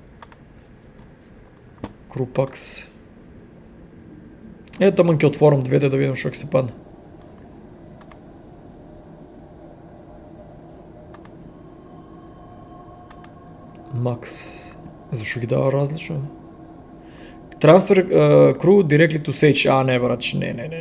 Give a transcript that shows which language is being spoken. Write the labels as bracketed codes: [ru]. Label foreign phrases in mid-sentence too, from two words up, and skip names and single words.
[mk] Крупакс. Таман ќе отворам двете да видам што ќе се падне. Макс. Зашо ги дава различно? [en] Transfer crew directly to Sage. [mk] Не, брат, не.